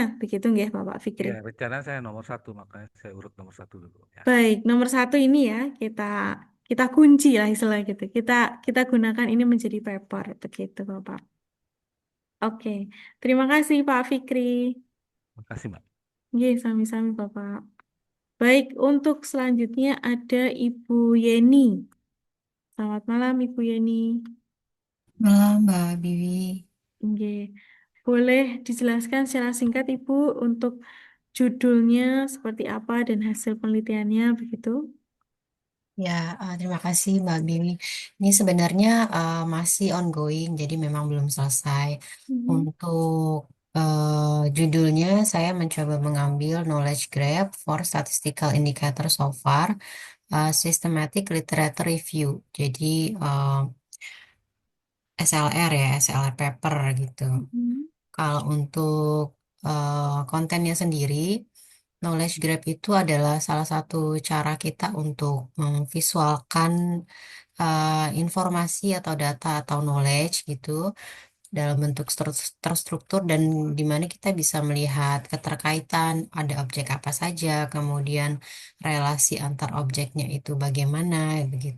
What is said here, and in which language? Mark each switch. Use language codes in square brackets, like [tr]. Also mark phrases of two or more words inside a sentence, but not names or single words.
[id] Begitu nggih, Bapak Fikri? Iya, rencana saya nomor satu, makanya saya urut nomor satu dulu. Ya, Baik, nomor satu ini ya kita kita kunci lah istilah gitu. Kita gunakan ini menjadi paper, begitu, Bapak. Oke, terima kasih Pak Fikri. makasih Mbak. [jv] Nggih, sami-sami Bapak. [id] Baik, untuk selanjutnya ada Ibu Yeni. Selamat malam, Ibu Yeni. Malam Mbak Bibi. Nggih. Boleh dijelaskan secara singkat, Ibu, untuk judulnya seperti apa dan hasil penelitiannya begitu? Ya, terima kasih Mbak Bibi. Ini sebenarnya masih ongoing, jadi memang belum selesai. Mhm. Untuk judulnya, saya mencoba mengambil [en] knowledge graph for statistical indicator so far, systematic literature review. [id] Jadi SLR ya, SLR paper gitu. Mhm. Kalau untuk kontennya sendiri, [en] knowledge graph [id] itu adalah salah satu cara kita untuk memvisualkan informasi atau data atau knowledge gitu dalam bentuk terstruktur dan di mana kita bisa melihat keterkaitan ada objek apa saja, kemudian relasi antar objeknya itu bagaimana begitu.